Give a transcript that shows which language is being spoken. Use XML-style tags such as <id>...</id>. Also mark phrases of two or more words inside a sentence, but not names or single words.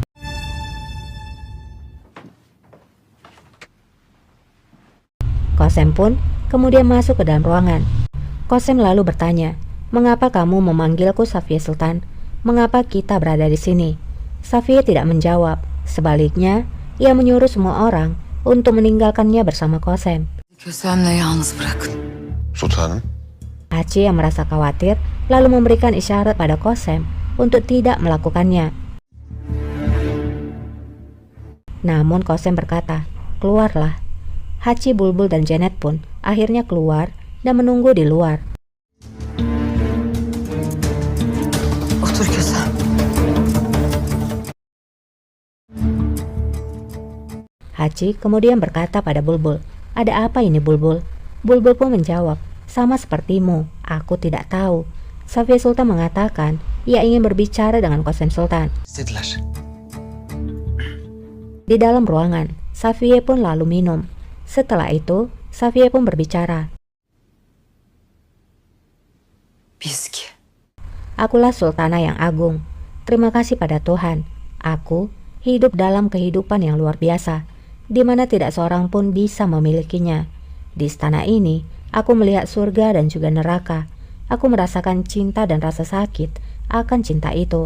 <id>Kosem pun kemudian masuk ke dalam ruangan. Kosem lalu bertanya, "Mengapa kamu memanggilku Safie Sultan? Mengapa kita berada di sini?" Safie tidak menjawab. Sebaliknya, ia menyuruh semua orang untuk meninggalkannya bersama Kosem.</id> <tr>Kösemle yalnız bırakın. Sultanım.</tr> <id>Hachi yang merasa khawatir lalu memberikan isyarat pada Kosem untuk tidak melakukannya. Namun Kosem berkata, "Keluarlah." Hachi, Bulbul, dan Janet pun akhirnya keluar dan menunggu di luar.</id> <tr>Otur Kösem.</tr> <id>Hachi kemudian berkata pada Bulbul, "Ada apa ini, Bulbul?" Bulbul pun menjawab, "Sama sepertimu, aku tidak tahu." Safie Sultan mengatakan ia ingin berbicara dengan Kosem Sultan.</id> <tr>İstediler.</tr> <id>Di dalam ruangan, Safie pun lalu minum. Setelah itu, Safie pun berbicara.</id> <tr>Biz ki.</tr> <id>"Akulah Sultana yang agung. Terima kasih pada Tuhan. Aku hidup dalam kehidupan yang luar biasa, di mana tidak seorang pun bisa memilikinya. Di istana ini, aku melihat surga dan juga neraka. Aku merasakan cinta dan rasa sakit akan cinta itu.</id>